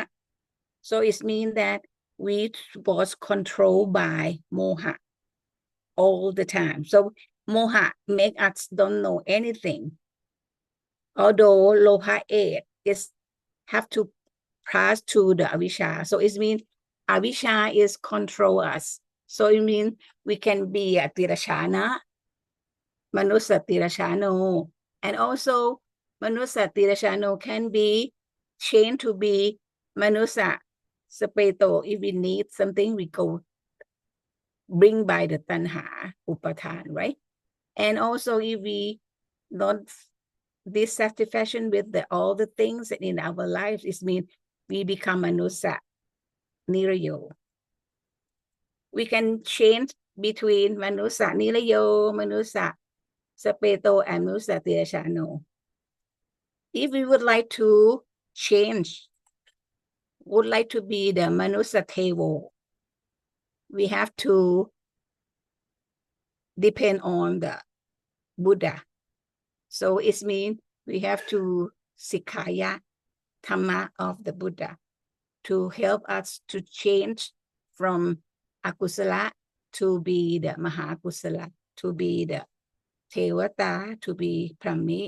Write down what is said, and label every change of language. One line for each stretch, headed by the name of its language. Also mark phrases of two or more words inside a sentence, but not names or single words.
English: So it means that we was controlled by moha all the time. So moha make us don't know anything. Although loha 8 is have to pass to the avisha. So it means avisha is control us So it means we can be a tirashana,
Pali: manusa tirashano,
English: and also
Pali: manusa tirashano
English: can be changed to be
Pali: manusa sapeto.
English: If we need something, we go bring by the
Pali: tanha upatan,
English: right? And also if we not dissatisfaction with all the things in our lives, it means we become
Pali: manusa nirayo.
English: We can change between
Pali: manusa nirayo, manusa sapeto,
English: and
Pali: manusa tirashano.
English: If we would like to change, would like to be the
Pali: manusa tevo,
English: we have to depend on the Buddha. So it means we have to
Pali: sikhaya Dhamma
English: of the Buddha to help us to change from akusala to be the mahakusala, to be the tevata, to be brahmi.